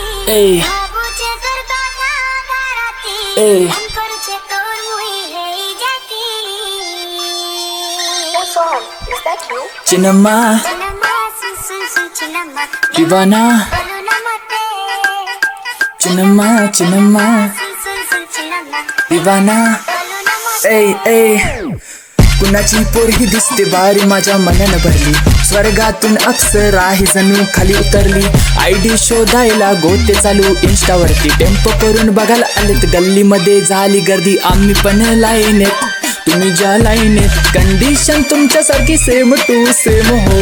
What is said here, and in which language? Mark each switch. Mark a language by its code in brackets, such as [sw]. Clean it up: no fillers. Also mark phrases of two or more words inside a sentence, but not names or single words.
[en] Ey, ey. What song? Is that you? Chinamma, Divana. Chinamma, Chinamma, Divana. Ey, ey. [mr] कुणाची पोरगी दिसते बारी माझ्या मनानं भरली, स्वर्गातून अप्सरा ही जणू खाली उतरली. आयडी शोधायला गोते चालू इंस्टावरती, टेम्पो करून बघायला आलेत, गल्लीमध्ये झाली गर्दी. आम्ही पण लाईनेत, तुम्ही ज्या लाईनेत, कंडिशन तुमच्यासारखी [en] same to same [mr] हो.